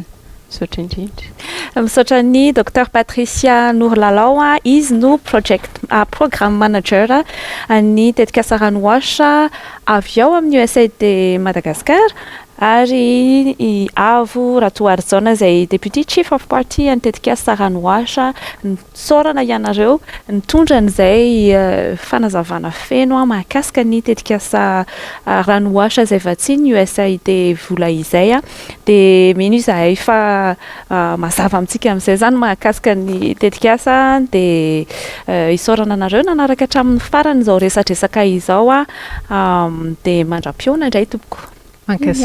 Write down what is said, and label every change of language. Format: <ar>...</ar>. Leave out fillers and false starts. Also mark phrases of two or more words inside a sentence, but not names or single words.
<mg>Misaotra indrindra. Misaotra ny Dr Patricia Nourlalao izy no</mg> <en>programme manager</en> <mg>ny tetika Saranoasy avy ao amin'ny USAID Madagascar ary Avo Ratoarzona izay</mg> <en>deputy chief of party</en> <mg>antetika Saranoasy nisaorana ianareo nitondra an'izay fanazavana feno mahakasika ny tetika Saranoasy izay vatsiny USAID vola izay dia mino izahay fa mazava amintsika amin'izay zany mahakasika ny tetikasa dia isaorana anareo nanaraka hatramin'ny farany izao resadresaka izao dia mandra-piona indray tompoko.</mg>